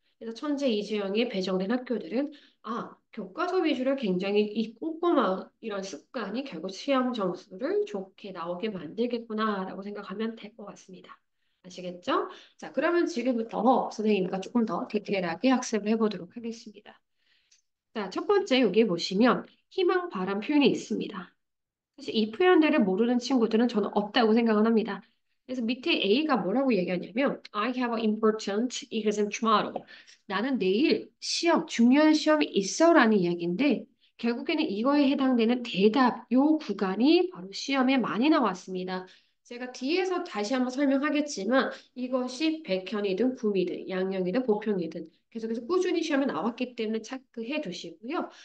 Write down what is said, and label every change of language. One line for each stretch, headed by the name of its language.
Korean: 그래서 천재 이주영에 배정된 학교들은 교과서 위주로 굉장히 이 꼼꼼한 이런 습관이 결국 시험 점수를 좋게 나오게 만들겠구나라고 생각하면 될 것 같습니다. 아시겠죠? 자, 그러면 지금부터 선생님과 조금 더 디테일하게 학습을 해보도록 하겠습니다. 자, 첫 번째 여기 보시면 희망, 바람 표현이 있습니다. 사실 이 표현들을 모르는 친구들은 저는 없다고 생각을 합니다. 그래서 밑에 A가 뭐라고 얘기하냐면
English: I have an important exam tomorrow.
Korean: 나는 내일 시험, 중요한 시험이 있어라는 이야기인데 결국에는 이거에 해당되는 대답, 요 구간이 바로 시험에 많이 나왔습니다. 제가 뒤에서 다시 한번 설명하겠지만 이것이 백현이든 구미든 양형이든 보평이든 계속해서 꾸준히 시험에 나왔기 때문에 체크해 두시고요.